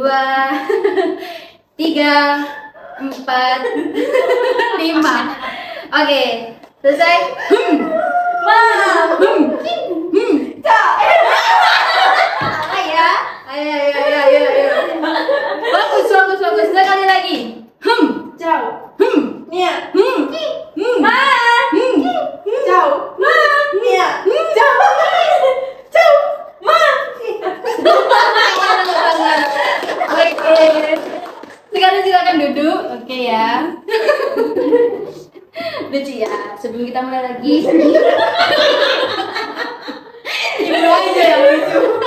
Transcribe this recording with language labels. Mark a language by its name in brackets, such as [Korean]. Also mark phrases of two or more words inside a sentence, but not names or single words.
[Indonesian] 1, 2, 3, 4, 5. Oke, selesai. Ayo, ayo. Bagus. Sekali lagi. Ciao. Nia. Ma. Ciao. Nia. Ciao. Ciao. Ma. Oke. Sekarang silakan duduk. Oke ya. Lucu ya. Sebelum kita mulai lagi. Ini aja yang lucu.